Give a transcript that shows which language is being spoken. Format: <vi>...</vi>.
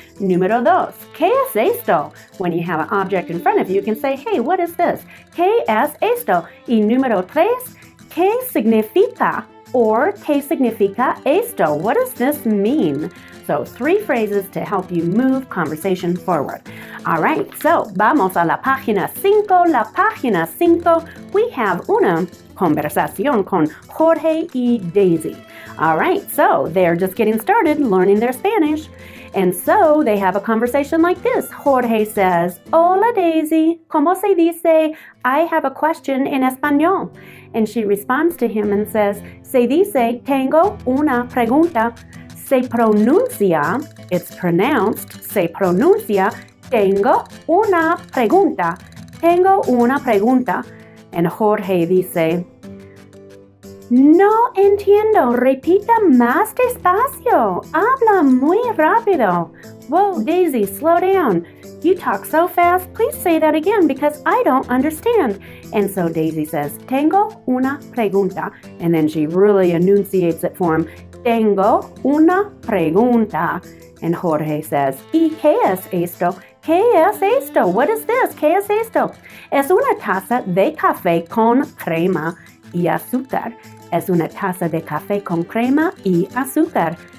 <es>Número 2, ¿Qué es esto?</es> <en>When you have an object in front of you, you can say, hey, what is this?</en> <es>¿Qué es esto? Y número 3, ¿Qué significa?</es> <en>Or</en> <es>¿Qué significa esto?</es> <en>What does this mean? So 3 phrases to help you move conversation forward. All right, so</en> <es>vamos a la página 5. La página 5,</es> <en>we have</en> <es>una conversación con Jorge y Daisy.</es> <en>All right, so they're just getting started learning their Spanish. And so they have a conversation like this. Jorge says,</en> <es>Hola Daisy, ¿cómo se dice?</es> <en>I have a question in español. And she responds to him and says,</en> <es>se dice, tengo una pregunta. Se pronuncia,</es> <en>it's pronounced,</en> <es>se pronuncia, tengo una pregunta. Tengo una pregunta. And Jorge dice, no entiendo, repita más despacio. Habla muy rápido.</es> <en>Whoa, Daisy, slow down. You talk so fast, please say that again because I don't understand. And so Daisy says,</en> <es>tengo una pregunta.</es> <en>And then she really enunciates it for him.</en> <es>Tengo una pregunta.</es> <en>And Jorge says,</en> <es>¿Y qué es esto? ¿Qué es esto?</es> <en>What is this?</en> <es>¿Qué es esto? Es una taza de café con crema y azúcar. Es una taza de café con crema y azúcar.</es>